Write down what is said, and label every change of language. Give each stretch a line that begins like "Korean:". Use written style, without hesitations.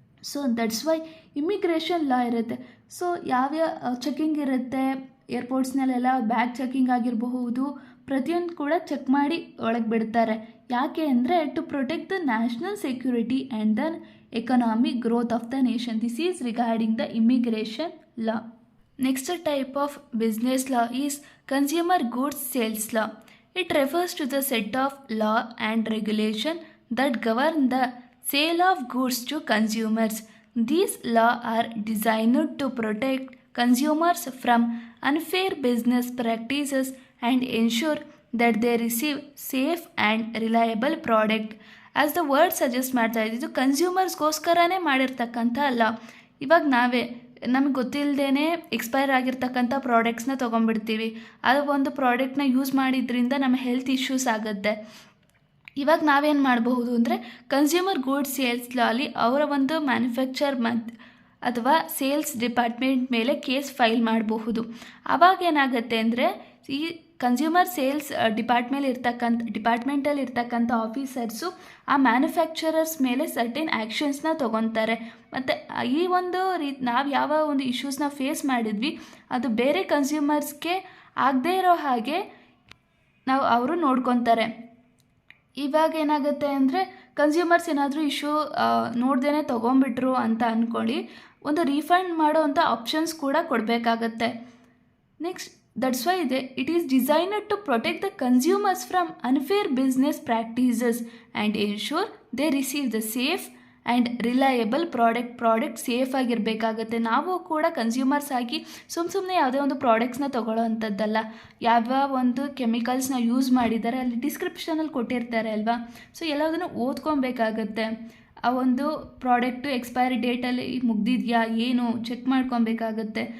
Kannada: So that's why immigration ಲಾ ಇರುತ್ತೆ. So ಯಾವ್ಯಾವ checking ಇರುತ್ತೆ ಏರ್ಪೋರ್ಟ್ಸ್ನಲ್ಲೆಲ್ಲ, ಬ್ಯಾಗ್ ಚೆಕಿಂಗ್ ಆಗಿರಬಹುದು, ಪ್ರತಿಯೊಂದು ಕೂಡ ಚೆಕ್ ಮಾಡಿ ಒಳಗೆ ಬಿಡ್ತಾರೆ. ಯಾಕೆ ಅಂದರೆ
English: To protect the national security and the economic growth of the nation. This is regarding the immigration law. Next type of business law is consumer goods sales law. It refers to the set of law and regulation that govern the sale of goods to consumers. These laws are designed to protect consumers from unfair business practices and ensure that they receive safe and reliable product. As the word suggests
Kannada: ಮಾಡ್ತಾ ಇದ್ದು ಕನ್ಸ್ಯೂಮರ್ಸ್ಗೋಸ್ಕರನೇ ಮಾಡಿರ್ತಕ್ಕಂಥ ಲಾ. ಇವಾಗ ನಾವೇ ನಮಗೆ ಗೊತ್ತಿಲ್ಲದೇ expire ಆಗಿರ್ತಕ್ಕಂಥ ಪ್ರಾಡಕ್ಟ್ಸ್ನ ತೊಗೊಂಡ್ಬಿಡ್ತೀವಿ. ಅದು ಒಂದು ಪ್ರಾಡಕ್ಟ್ನ ಯೂಸ್ ಮಾಡಿದ್ರಿಂದ ನಮ್ಮ ಹೆಲ್ತ್ ಇಶ್ಯೂಸ್ ಆಗುತ್ತೆ. ಇವಾಗ ನಾವೇನು ಮಾಡಬಹುದು ಅಂದರೆ ಕನ್ಸ್ಯೂಮರ್ ಗೂಡ್ಸ್ ಸೇಲ್ಸ್ ಲಾಲಿ ಅವರ ಒಂದು ಮ್ಯಾನುಫ್ಯಾಕ್ಚರ್ ಅಥವಾ ಸೇಲ್ಸ್ ಡಿಪಾರ್ಟ್ಮೆಂಟ್ ಮೇಲೆ ಕೇಸ್ ಫೈಲ್ ಮಾಡಬಹುದು. ಆವಾಗ ಏನಾಗುತ್ತೆ ಅಂದರೆ ಈ ಕನ್ಸ್ಯೂಮರ್ ಸೇಲ್ಸ್ ಡಿಪಾರ್ಟ್ಮೆಂಟಲ್ಲಿ ಇರ್ತಕ್ಕಂಥ ಆಫೀಸರ್ಸು ಆ ಮ್ಯಾನುಫ್ಯಾಕ್ಚರರ್ಸ್ ಮೇಲೆ ಸರ್ಟೆನ್ ಆ್ಯಕ್ಷನ್ಸ್ನ ತೊಗೊತಾರೆ. ಮತ್ತು ಈ ಒಂದು ನಾವು ಯಾವ ಒಂದು ಇಶ್ಯೂಸ್ನ ಫೇಸ್ ಮಾಡಿದ್ವಿ ಅದು ಬೇರೆ ಕನ್ಸ್ಯೂಮರ್ಸ್ಗೆ ಆಗದೇ ಇರೋ ಹಾಗೆ ಅವರು ನೋಡ್ಕೊತಾರೆ. ಇವಾಗ ಏನಾಗುತ್ತೆ ಅಂದರೆ ಕನ್ಸ್ಯೂಮರ್ಸ್ ಏನಾದರೂ ಇಶ್ಯೂ ನೋಡ್ದೇ ತೊಗೊಂಬಿಟ್ರು ಅಂತ ಅಂದ್ಕೊಳ್ಳಿ, ಒಂದು ರೀಫಂಡ್ ಮಾಡೋ ಅಂಥ ಆಪ್ಷನ್ಸ್ ಕೂಡ ಕೊಡಬೇಕಾಗತ್ತೆ.
English: next that's why it is designed to protect the consumers from unfair business practices and ensure they receive the safe and reliable
Kannada: product safe ಆಗಿರಬೇಕಾಗತ್ತೆ. ನಾವು ಕೂಡ ಕನ್ಸ್ಯೂಮರ್ಸ್ ಆಗಿ ಸುಮ್ಮನೆ ಯಾವುದೇ ಒಂದು ಪ್ರಾಡಕ್ಟ್ಸ್ನ ತೊಗೊಳ್ಳೋ ಅಂಥದ್ದಲ್ಲ. ಯಾವ ಒಂದು ಕೆಮಿಕಲ್ಸ್ನ ಯೂಸ್ ಮಾಡಿದ್ದಾರೆ ಅಲ್ಲಿ ಡಿಸ್ಕ್ರಿಪ್ಷನಲ್ಲಿ ಕೊಟ್ಟಿರ್ತಾರೆ ಅಲ್ವಾ. ಸೊ ಎಲ್ಲದನ್ನು ಓದ್ಕೊಬೇಕಾಗತ್ತೆ. ಆ ಒಂದು ಪ್ರಾಡಕ್ಟು ಎಕ್ಸ್ಪೈರಿ ಡೇಟಲ್ಲಿ ಮುಗ್ದಿದೆಯಾ ಏನು ಚೆಕ್ ಮಾಡ್ಕೊಬೇಕಾಗತ್ತೆ.